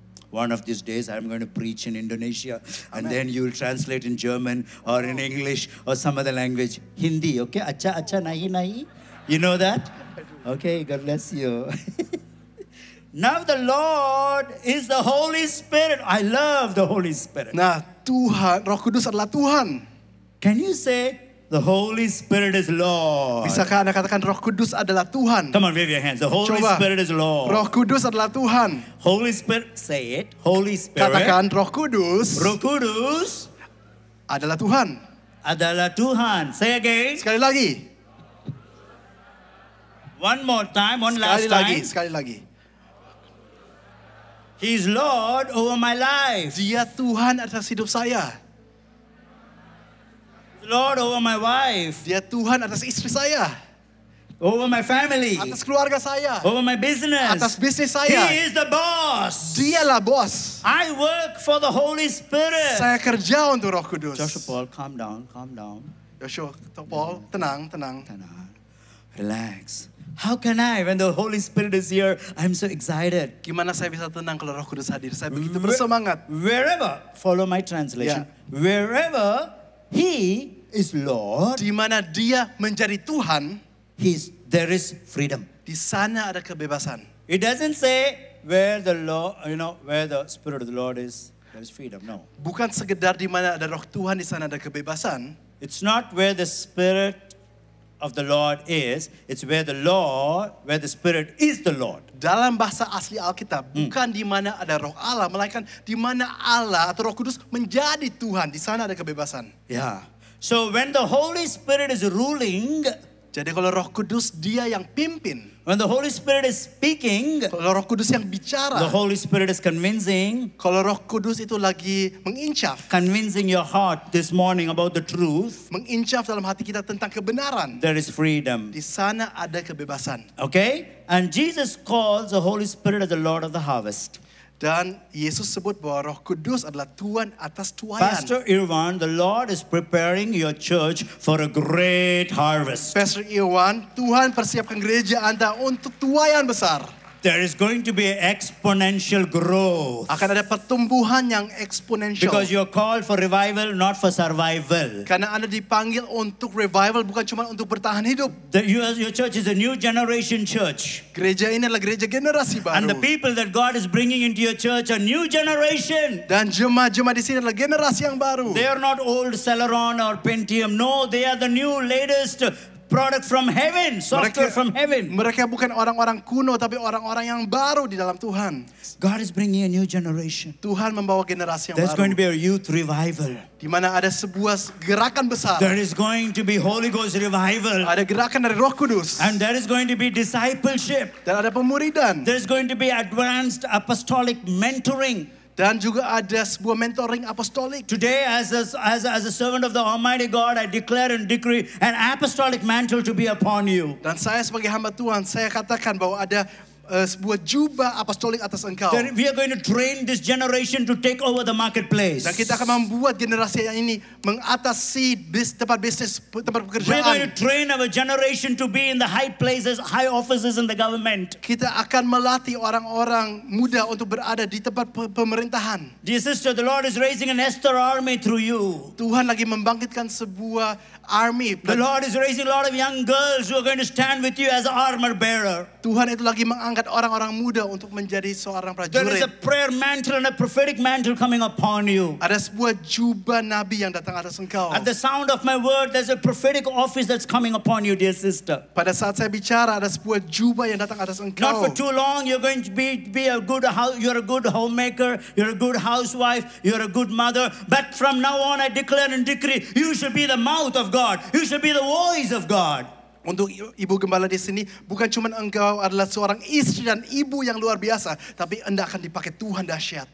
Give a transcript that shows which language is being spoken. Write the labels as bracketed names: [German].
[English] One of these days, I'm going to preach in Indonesia, and then you will translate in German or in English or some other language. Hindi, okay? [Hindi] Acha, acha, nahi, nahi. [English] You know that? Okay, God bless you. Now the Lord is the Holy Spirit. I love the Holy Spirit. [Indonesian] Nah, Tuhan, Roh Kudus adalah Tuhan. [English] Can you say, the Holy Spirit is Lord? [Indonesian] Bisakah Anda katakan Roh Kudus adalah Tuhan? [English] Come on, wave your hands. The Holy [Indonesian] Coba. [English] Spirit is Lord. [Indonesian] Roh Kudus adalah Tuhan. [English] Holy Spirit, say it. Holy Spirit. [Indonesian] Katakan Roh Kudus Roh Kudus adalah Tuhan. adalah Tuhan. [English] Say again. [Indonesian] Sekali lagi. [English] One more time, one last time. [Indonesian] Sekali lagi. [English] He's Lord over my life. [Indonesian] Dia Tuhan atas hidup saya. [English] Lord over my wife. [Indonesian] Dia Tuhan atas istri saya. [English] Over my family. [Indonesian] Atas keluarga saya. [English] Over my business. [Indonesian] Atas bisnis saya. [English] He is the boss. [Indonesian] Dialah bos. [English] I work for the Holy Spirit. [Indonesian] Saya kerja untuk Roh Kudus. [English] Joshua Paul, calm down, calm down. [Indonesian] Joshua Paul, tenang, tenang. Tenang. [English] Relax. How can I, when the Holy Spirit is here, I'm so excited. [Indonesian] Gimana saya bisa tenang kalau Roh Kudus hadir? Saya begitu bersemangat. [English] Wherever, follow my translation. Wherever He is Lord, [Indonesian] Di mana Dia menjadi Tuhan, [English] there is freedom. [Indonesian] di sana ada kebebasan. [English] It doesn't say where the Lord, where the Spirit of the Lord is, there is freedom. No. [Indonesian] Bukan sekedar di mana ada Roh Tuhan, di sana ada kebebasan. [English] It's not where the Spirit of the Lord is, it's where the Spirit is the Lord. [Indonesian] Dalam bahasa asli Alkitab, bukan di mana ada Roh Allah, melainkan di mana Allah atau Roh Kudus menjadi Tuhan. Di sana ada kebebasan. [English] Yeah. So when the Holy Spirit is ruling, [Indonesian] Jadi kalau Roh Kudus dia yang pimpin, [English] when the Holy Spirit is speaking, [Indonesian] kalau Roh Kudus yang bicara, [English] the Holy Spirit is convincing [Indonesian] kalau Roh Kudus itu lagi mengincaf [English] your heart this morning about the truth, [Indonesian] dalam hati kita tentang kebenaran, [English] there is freedom. [Indonesian] di sana ada kebebasan. [English] Okay? And Jesus calls the Holy Spirit as the Lord of the harvest. [Indonesian] Dan Yesus sebut bahwa Roh Kudus adalah Tuhan atas tuayan. [English] Pastor Irwan, the Lord is preparing your church for a great harvest. [Indonesian] Pastor Irwan, Tuhan persiapkan gereja Anda untuk tuayan besar. [English] There is going to be exponential growth. [Indonesian] Akan ada pertumbuhan yang eksponensial. [English] Because you're called for revival, not for survival. [Indonesian] Karena Anda dipanggil untuk revival, bukan cuma untuk bertahan hidup. [English] Your church is a new generation church. [Indonesian] Gereja ini adalah gereja generasi baru. [English] And the people that God is bringing into your church are new generation. [Indonesian] Dan jemaat-jemaat di sini adalah generasi yang baru. [English] They are not old Celeron or Pentium. No, they are the new latest product from heaven, software from heaven. [Indonesian] Mereka bukan orang-orang kuno, tapi orang-orang yang baru di dalam Tuhan. [English] God is bringing a new generation. [Indonesian] Tuhan membawa generasi yang [English] There's going to [Indonesian] baru. [English] be a youth revival. [Indonesian] Di mana ada sebuah gerakan besar. [English] There is going to be Holy Ghost revival. [Indonesian] Ada gerakan dari Roh Kudus. [English] And there is going to be discipleship. [Indonesian] Dan ada pemuridan. [English] There's going to be advanced apostolic mentoring. [Indonesian] Dan juga ada sebuah mentoring apostolik. [English] Today, as a servant of the Almighty God, I declare and decree an apostolic mantle to be upon you. [Indonesian] Dan saya sebagai hamba Tuhan, saya katakan bahwa ada sebuah jubah apostolik atas engkau. [English] That we are going to train this generation to take over the marketplace. [Indonesian] Dan kita akan membuat generasi yang ini mengatasi tempat bisnis, tempat [English] We are going to [Indonesian] pekerjaan. [English] train our generation to be in the high places, high offices in the government. [Indonesian] Kita akan melatih orang-orang muda untuk berada di tempat pemerintahan. [English] Dear sister, the Lord is raising an Esther army through you. [Indonesian] Tuhan lagi membangkitkan sebuah army. [English] The Lord is raising a lot of young girls who are going to stand with you as an armor bearer. [Indonesian] Tuhan itu lagi mengangkat orang-orang muda untuk menjadi seorang [English] There is a [Indonesian] prajurit. [English] prayer mantle and a prophetic mantle coming upon you. [Indonesian] Ada sebuah jubah nabi yang datang atas engkau. [English] At the sound of my word, there's a prophetic office that's coming upon you, dear sister. [Indonesian] Pada saat saya bicara, ada sebuah jubah yang datang atas [English] Not [Indonesian] engkau. [English] for too long, you're going to be a good house, you're a good homemaker, you're a good housewife, you're a good mother. But from now on, I declare and decree, you should be the mouth of God. You should be the voice of God. [Indonesian] Untuk ibu gembala di sini, bukan cuma engkau adalah seorang istri dan ibu yang luar biasa, tapi anda akan dipakai Tuhan dahsyat.